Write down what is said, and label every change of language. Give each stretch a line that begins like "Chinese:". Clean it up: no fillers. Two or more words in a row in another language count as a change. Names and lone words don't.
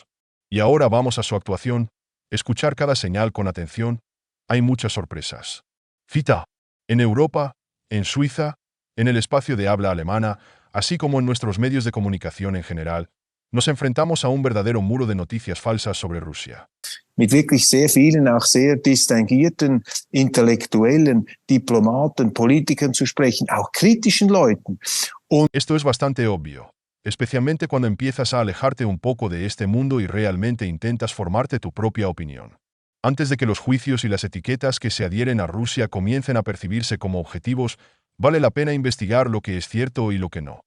Spanish: Y ahora vamos a su actuación. Escuchar cada señal con atención. Hay muchas sorpresas. Cita. En Europa, en Suiza, en el espacio de habla alemana, así como en nuestros medios de comunicación en general, nos enfrentamos a un verdadero muro de noticias falsas sobre Rusia.
German: Mit wirklich sehr vielen, auch sehr distinguierten Intellektuellen, Diplomaten, Politikern zu sprechen, auch kritischen Leuten.
Spanish: Esto es bastante obvio, especialmente cuando empiezas a alejarte un poco de este mundo y realmente intentas formarte tu propia opinión. Antes de que los juicios y las etiquetas que se adhieren a Rusia comiencen a percibirse como objetivos, vale la pena investigar lo que es cierto y lo que no.